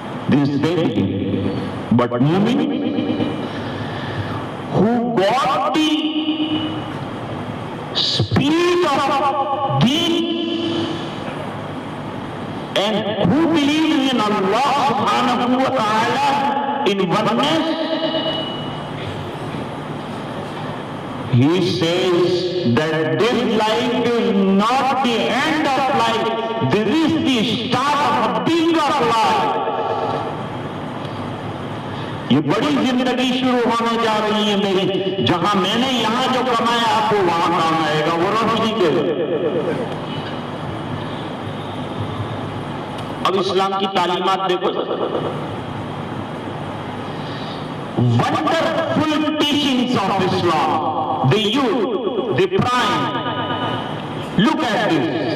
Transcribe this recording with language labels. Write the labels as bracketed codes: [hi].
[en] This is they believe. But mu'min who got the spirit of deen and who believes in Allah subhanahu wa ta'ala in oneness, he says that this life is not the end of life, this is the start of a bigger life. [ur] یہ بڑی زندگی شروع ہونے جا رہی ہے میری, جہاں میں نے یہاں جو کمایا آپ کو وہاں کام آئے گا. وہ روشنی کے اب اسلام کی تعلیمات دیکھو, [en] wonderful teachings of Islam, the youth, the prime, look at this.